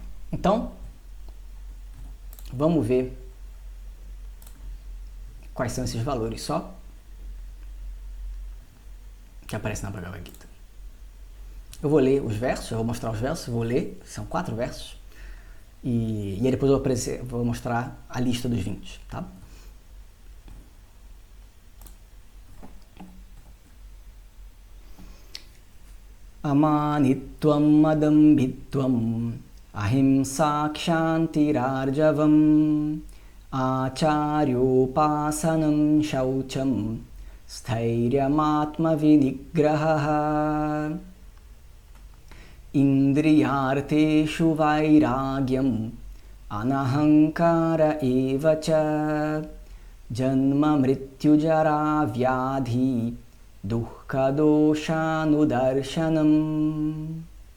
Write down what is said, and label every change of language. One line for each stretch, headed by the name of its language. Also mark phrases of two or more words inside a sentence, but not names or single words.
Portuguese: Então, vamos ver quais são esses valores só que aparecem na Bhagavad Gita. Eu vou ler os versos, eu vou mostrar os versos, vou ler, são 4 versos, e aí depois eu vou mostrar a lista dos 20, tá?
Sanskrit: अमानित्वम् अदम्भित्वम् अहिंसा क्षान्तिरार्जवम् आचार्योपासनम् शौचम् स्थैर्यम् विनिग्रह इन्द्रियार्थेषु वैराग्यम् अनहंकार एवच जन्म मृत्युजरा व्याधि दुःखदोषानुदर्शनम्